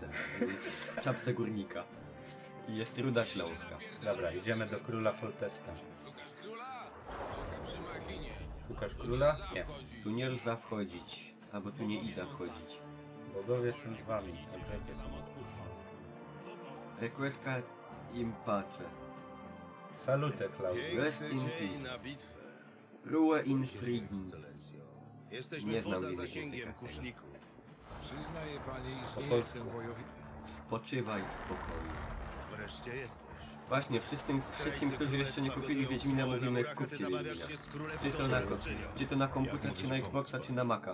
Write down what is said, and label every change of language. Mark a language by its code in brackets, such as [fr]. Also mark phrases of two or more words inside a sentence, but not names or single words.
[pl] W czapce górnika. I jest ruda śląska. Dobra, idziemy do króla Foltesta. Szukasz króla? Nie. Tu nie lza wchodzić. Albo tu nie iza wchodzić. Bogowie są z wami, a grzechy są odpuszczone. [la] Requesca im pace. Salute, Klaudiu. [en] Rest in peace. [de] Ruhe in Frieden. [pl] Jesteśmy Nie znam poza innego zasięgiem języka. kuszniku. Przyznaję panie, iż Po nie polsku. jestem wojownikiem. Spoczywaj w pokoju. Wreszcie jesteś. Właśnie, wszystkim, którzy jeszcze nie kupili Wiedźmina, mówimy kupcie Wiedźmina. Czy to na komputer, czy na Xboxa, czy na Maca.